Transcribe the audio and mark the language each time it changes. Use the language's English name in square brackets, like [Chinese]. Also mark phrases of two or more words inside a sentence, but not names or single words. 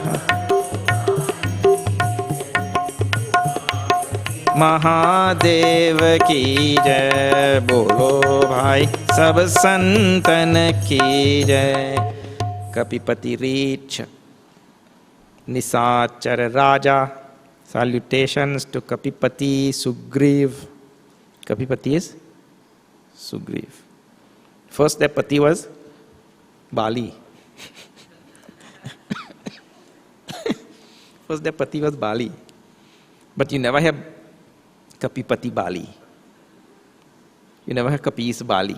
[Hindi] महादेव की जय बोलो भाई सब संतन की जय कपिपति रीच निशाचर राजा [English] salutations to [Hindi] Kapipati Sugriv. [English] Kapipati is Sugriv. First their pati was Bali. First their pati was Bali. But you never have Kapipati Bali. You never have Kapis Bali.